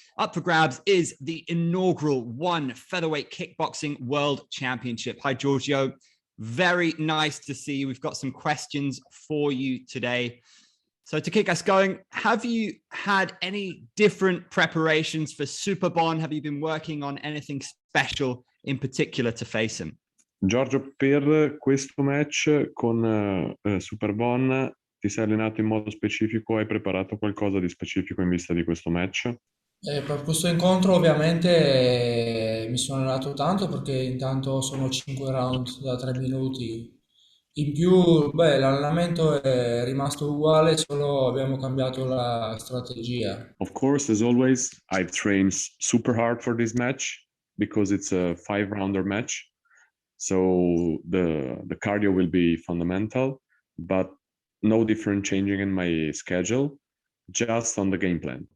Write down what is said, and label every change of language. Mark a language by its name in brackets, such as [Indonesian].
[English] Up for grabs is the inaugural ONE Featherweight Kickboxing World Championship. Hi, Giorgio. Very nice to see you. We've got some questions for you today. So to kick us going, have you had any different preparations for Superbon? Have you been working on anything special in particular to face him? [Italian] Giorgio, per questo match con Superbon ti sei allenato in modo specifico? Hai preparato qualcosa di specifico in vista di questo match? Per questo incontro ovviamente mi sono allenato tanto perché intanto sono 5 round da 3 minuti. In più, l'allenamento è rimasto uguale, solo abbiamo cambiato la strategia. [English] Of course, as always, I've trained super hard for this match because it's a 5-rounder match. So the cardio will be fundamental, but no different changing in my schedule, just on the game plan.